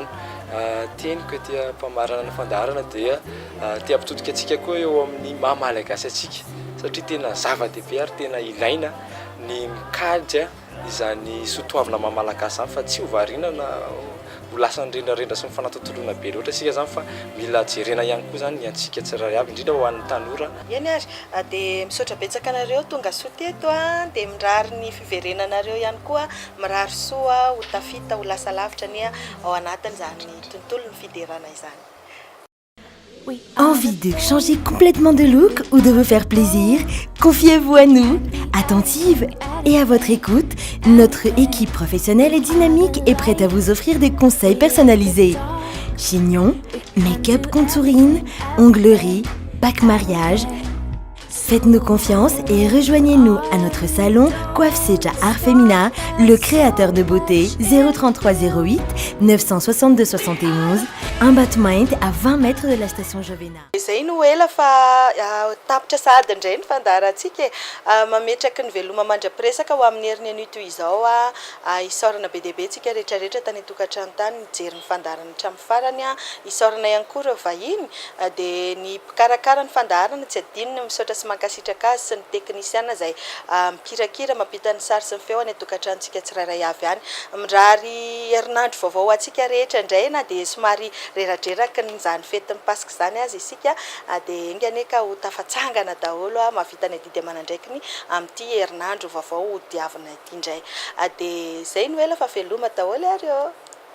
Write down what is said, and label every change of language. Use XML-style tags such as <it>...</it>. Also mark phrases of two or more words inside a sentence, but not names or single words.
<mg>Teniko dia mpamarana ny fandaharana dia tia ampitodika antsika koa eo amin'ny maha-malagasy antsika satria tena zava-dehibe ary tena ilaina ny mikajy izany soatoavina maha-malagasy zany fa tsy ho variana na ho lasa nyrendrendra sy mifanatotoloana be loatra isika zany fa mila jerena ihany koa zany ny antsika tsirairay avy indrindra ho an'ny tanora. Eny ary dia misaotra betsaka anareo tonga soa teto dia mirary ny fiverenanareo ihany koa mirary soa ho tafita ho lasa lavitra ny ao anatin'izany tontolo ny fiderana izany.</mg> <fr>Envie de changer complètement de look ou de vous faire plaisir? Confiez-vous à nous. Attentive et à votre écoute, notre équipe professionnelle et dynamique est prête à vous offrir des conseils personnalisés. Chignon,</fr> <en>make-up contouring,</en> <fr>onglerie, pack mariage. Faites-nous confiance et rejoignez-nous à notre salon Coiffe Seja Art Femina, le créateur de beauté 033 08 962 71, un battement à 20 mètres de la station Jovena.</fr> <mg>Izay no ela fa tapitra sady indray ny fandaharantsika mametraka ny veloma mandrapiresaka ho amin'ny herin'ny anio izao isaorana be dehibe tsika rehetrarehetra tany an-tokantrano tany mijery ny fandaharana hatramin'ny farany isaorana ihany koa ireo vahiny dia ny mpikarakara ny fandaharana tsy adinony misaotra sy mankasitraka azy sy ny teknisiana izay mikirakira mampita ny sary sy ny feo any an-tokantranontsika tsirairay avy any mirary herinandro vaovao antsika rehetra indray na dia somary reradreraka nyzany fetin'ny pasika zany azy isika dia enganeka ho tafatsangana daholo mahavita ny adidy amanandraikiny amin'ity herinandro vaovao ho diavina ity indray dia izay no ela fa veloma daholo ary eo.</mg>